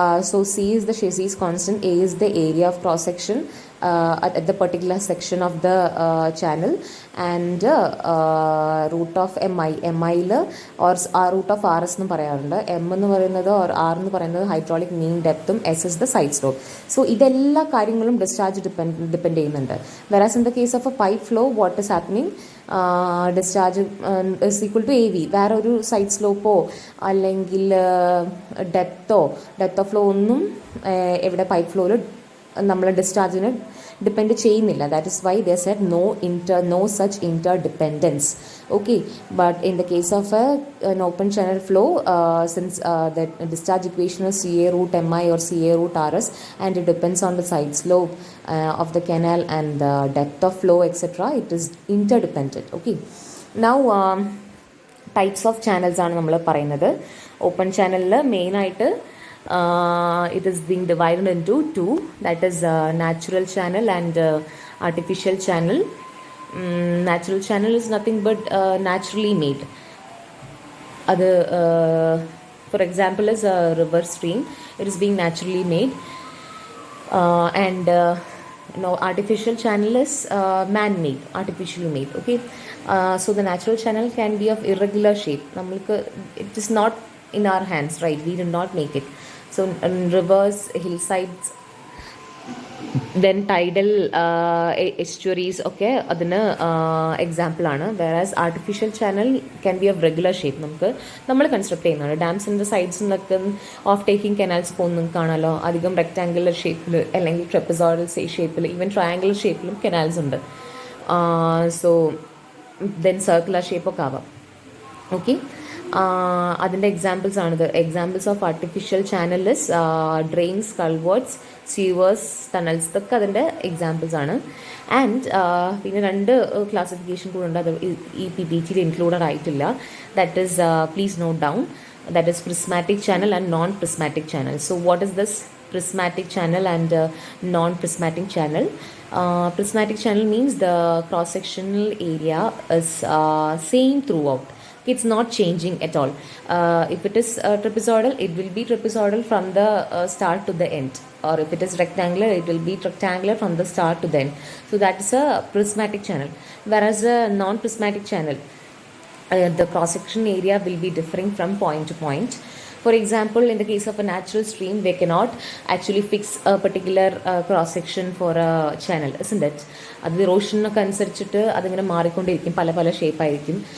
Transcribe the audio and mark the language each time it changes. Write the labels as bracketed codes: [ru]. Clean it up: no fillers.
[en] So C is the Chassis constant, A is the area of cross section at the particular section of the channel, and root of MI or root of RS [ml] എന്ന് പറയാറുണ്ട്. M എന്ന് പറയുന്നത് or R എന്ന് പറയുന്നത് hydraulic mean ഡെപ്തും, [en] S is the side slope. So [ml] ഇതെല്ലാ കാര്യങ്ങളും discharge depend ചെയ്യുന്നുണ്ട്. [en] Whereas in the case of a pipe flow what is happening, discharge is equal to AV. [ml] വേറെ ഒരു സൈഡ് സ്ലോപ്പോ അല്ലെങ്കിൽ ഡെപ്ത് ഓഫ് ഫ്ലോ ഒന്നും ഇവിടെ പൈപ്പ് ഫ്ലോയിൽ നമ്മൾ ഡിസ്ചാർജിന് ഡിപ്പെൻഡ് ചെയ്യുന്നില്ല. [en] That is why they said no such interdependence. Okay, but in the case of an open channel flow, since the discharge equation is CA root MI or CA root RS, and it depends on the side slope of the canal and the depth of flow, etc., it is interdependent. Okay, now types of channels [ml] ആണ് നമ്മൾ പറയുന്നത്. Open ചാനലിൽ മെയിനായിട്ട് [en] it is being divided into two, that is natural channel and artificial channel. Natural channel is nothing but naturally made. അത് for example is a river stream, it is being naturally made, and artificial channel is man-made, artificially made. Okay, so the natural channel can be of irregular shape. [ml] Nammalku [en] it is not in our hands, right? We did not make it. So rivers, hillsides, then tidal estuaries, okay, [ml] adina example aanu. [en] Whereas artificial channel can be of regular shape. [ml] നമ്മൾ construct ചെയ്യുന്നതാണ്. ഡാംസിൻ്റെ സൈഡ്സിലൊക്കെ of taking canals പോകുന്ന കാണാലോ, അധികം rectangular ഷേപ്പിൽ അല്ലെങ്കിൽ ട്രെപ്പസോയിഡൽ ഷേപ്പിൽ, even triangular ഷേപ്പിലും canals ഉണ്ട്. So then circular ഷേപ്പൊക്കെ ആവാം. ഓക്കെ, അതിൻ്റെ എക്സാമ്പിൾസ് ആണിത്. Examples of artificial channels drains, കൾവേർട്സ്, സീവേഴ്സ്, tunnels, ഇതൊക്കെ അതിൻ്റെ എക്സാമ്പിൾസ് ആണ്. ആൻഡ് പിന്നെ രണ്ട് ക്ലാസിഫിക്കേഷൻ കൂടെ ഉണ്ട്, അത് ഈ PPT ഇൻക്ലൂഡഡ് ആയിട്ടില്ല. [en] That is, please note down, that is prismatic channel and non-prismatic channel. So what is this prismatic channel and non-prismatic channel? Prismatic channel means the cross-sectional area is same throughout. It's not changing at all. If it is trapezoidal, it will be trapezoidal from the start to the end. Or if it is rectangular, it will be rectangular from the start to the end. So that is a prismatic channel. Whereas a non-prismatic channel, the cross-section area will be differing from point to point. For example, in the case of a natural stream, we cannot actually fix a particular cross-section for a channel, isn't it? [ml] അത് റോഷനൊക്കെ അനുസരിച്ചിട്ട് അതിങ്ങനെ മാറിക്കൊണ്ടിരിക്കും, പല പല ഷേപ്പായിരിക്കും.